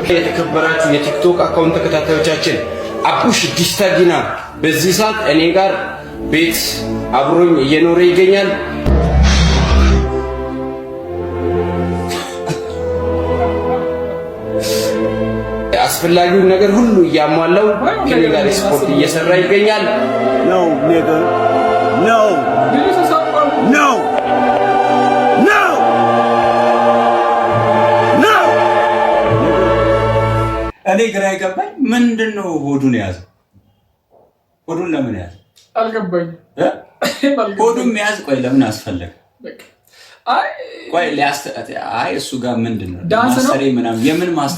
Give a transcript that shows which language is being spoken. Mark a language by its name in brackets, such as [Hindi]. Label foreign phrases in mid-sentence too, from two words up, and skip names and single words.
[Amharic] የተከበራችሁ የቲክቶክ አካውንት ተከታታዮቻችን አቡሽ ዲስታጊና በዚህ ሰዓት እኔ ጋር ቤት አብሮኝ እየኖረ ይገኛል። አስፈላጊውን ነገር ሁሉ እያሟላው ከኔ ጋር ስፖርት እየሰራ ይገኛል። [English] No nigga no no no no [Amharic] እኔ ግራ ይገባኝ ምንድነው ሆዱን ያዘው? ሆዱን ለምን ያዘ አልገባኝ። ሆዱን ያዘ ቆይ ለምን አስፈለገ? ቆይ አይ እሱ ጋር ምንድነው ማስተሬ ምናምን የምን ማስተር